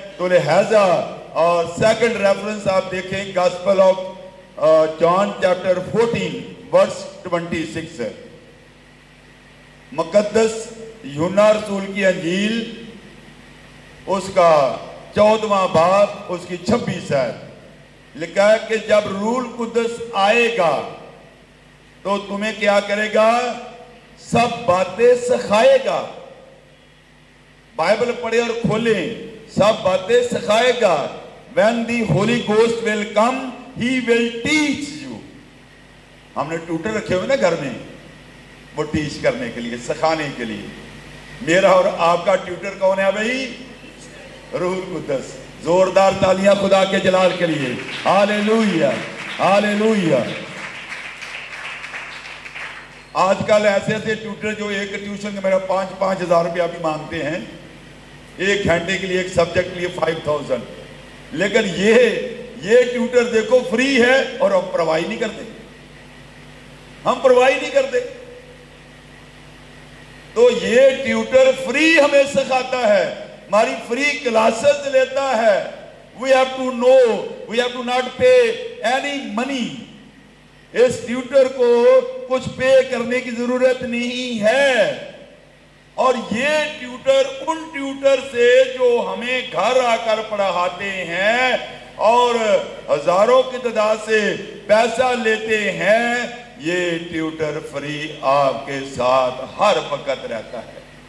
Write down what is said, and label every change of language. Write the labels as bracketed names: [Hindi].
[Urdu] تو لہذا اور سیکنڈ ریفرنس آپ دیکھیں گاسپل آف جان چیپٹر 14 ورس 26، مقدس یوحنا رسول کی انجیل اس کا 14واں باب اس کی 26 ہے. لکھا ہے کہ جب روح القدس آئے گا تو تمہیں کیا کرے گا؟ سب باتیں سکھائے گا. بائبل پڑھے اور کھولیں، سب باتیں سکھائے گا. [English] When the Holy Ghost will come, he will teach you. [Urdu] ہم نے ٹیوٹر رکھے ہوئے نا گھر میں، وہ ٹیچ کرنے کے لیے، سکھانے کے لیے. میرا اور آپ کا ٹیوٹر کون ہے بھائی؟ روح القدس. زوردار تالیاں خدا کے جلال کے لیے. ہالےلویا، ہالےلویا. آج کل ایسے ایسے ٹیوٹر جو ایک ٹیوشن کا میرا 5-5 ہزار روپیہ بھی مانگتے ہیں، 1 گھنٹے کے لیے ایک سبجیکٹ کے لیے 5000. لیکن یہ ٹیوٹر دیکھو فری ہے اور ہم پرواہی نہیں کرتے، ہم پرواہی نہیں کرتے. تو یہ ٹیوٹر فری ہمیں سکھاتا ہے، ہماری فری کلاسز لیتا ہے. [English] we have to know, we have to not pay any money. [Urdu] اس Twitter کو کچھ پے کرنے کی ضرورت نہیں ہے. اور یہ ٹیوٹر ان ٹیوٹر سے جو ہمیں گھر آ کر پڑھاتے ہیں اور ہزاروں کی تعداد سے پیسہ لیتے ہیں، یہ ٹیوٹر فری آپ کے ساتھ ہر وقت رہتا ہے.